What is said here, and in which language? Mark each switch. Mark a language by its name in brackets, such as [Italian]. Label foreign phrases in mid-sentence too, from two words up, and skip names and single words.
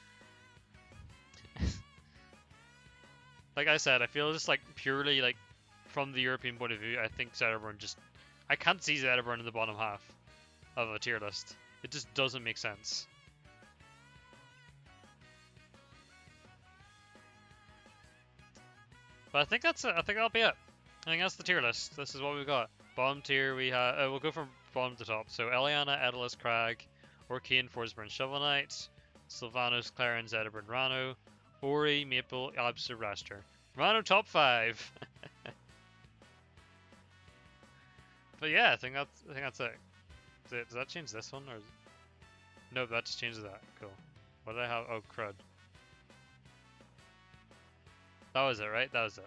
[English] Like I said, I feel just like purely like from the European point of view, I think Zetterburn just I can't see Zetterburn in the bottom half of a tier list. It just doesn't make sense. But I think that's it. I think that'll be it. I think that's the tier list. This is what we've got. Bottom tier, we have. We'll go from bottom to top. So Elliana, Etalus, Kragg, Orcane, Forsburn, Shovel Knight, Sylvanos, Clairen, Zetterburn, Ranno, Ori, Maypul, Absa, Wrastor. Ranno top 5. But yeah, I think that's it. Does that change this one or? No, that just changes that. Cool. What did I have? Oh, crud. That was it, right? That was it.